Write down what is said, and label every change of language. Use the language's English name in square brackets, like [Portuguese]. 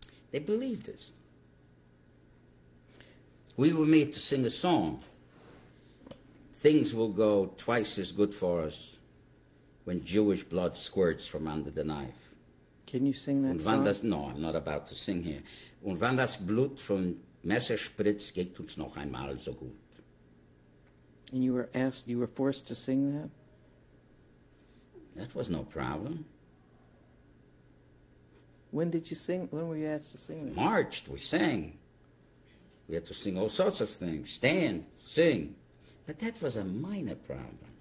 [English] They believed this. We were made to sing a song. Things will go twice as good for us when Jewish blood squirts from under the knife. Can you sing that [German] Und [English] song? [German] wann das, [English] no, I'm not about to sing here. [German] Und wann das Blut vom Messer spritzt, geht uns noch einmal so gut. [English] And you were forced to sing that? That was no problem. When did you sing? When were you asked to sing that? Marched, we sang. We had to sing all sorts of things. Stand, sing. But that was a minor problem.